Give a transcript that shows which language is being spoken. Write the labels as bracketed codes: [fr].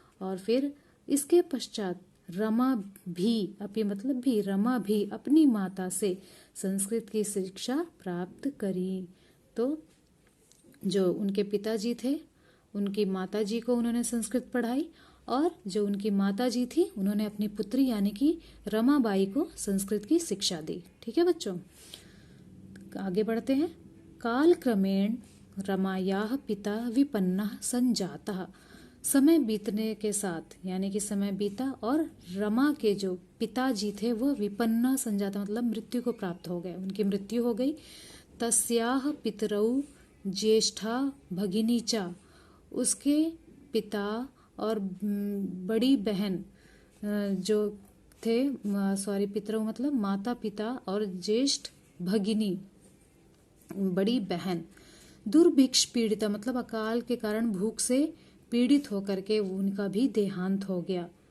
[hi] और फिर इसके पश्चात रमा भी, अपि मतलब भी, रमा भी अपनी माता से संस्कृत की शिक्षा प्राप्त करी। तो जो उनके पिताजी थे, उनकी माताजी को उन्होंने संस्कृत पढ़ाई, और जो उनकी माताजी थी उन्होंने अपनी पुत्री यानी कि रमाबाई को संस्कृत की शिक्षा दी। ठीक है बच्चों, आगे बढ़ते हैं। [sa] काल क्रमेण रमायाः पिता विपन्नः संजातः। [hi] समय बीतने के साथ, यानी कि समय बीता और रमा के जो पिताजी थे वो [sa] विपन्ना संजाता [hi] मतलब मृत्यु को प्राप्त हो गए, उनकी मृत्यु हो गई। [sa] तस्याह पितरौ ज्येष्ठा भगिनी चा। [hi] उसके पिता और बड़ी बहन जो थे, सॉरी, [sa] पितरौ [hi] मतलब माता पिता और [sa] ज्येष्ठ भगिनी [hi] बड़ी बहन, [sa] दुर्भिक्ष पीड़िता [hi] मतलब अकाल के कारण भूख से पीड़ित होकर के उनका भी देहांत हो गया।